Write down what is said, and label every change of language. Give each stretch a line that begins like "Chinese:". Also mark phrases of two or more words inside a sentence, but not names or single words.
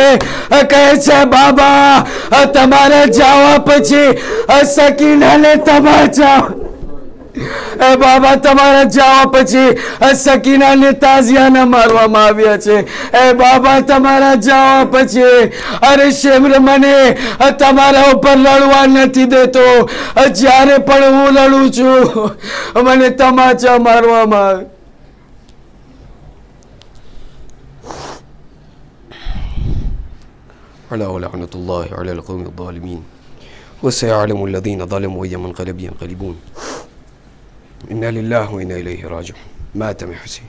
Gujarati: કહે છે બાબા તમારા જવા પછી સકીનાને તમાચા, બાબા તમારા જવા પછી સકીનાને તાઝિયાના મારવામાં આવ્યા છે. બાબા તમારા જવા પછી અરે શેમ્ર મને તમારા ઉપર લડવા નથી દેતો, જ્યારે પણ હું લડું છું મને તમાચા મારવામાં આવે.
Arabic: ألا ولعنة الله على القوم الظالمين وسيعلم الذين ظلموا أي منقلب ينقلبون. إنا لله وإنا إليه راجعون. مات من حسين.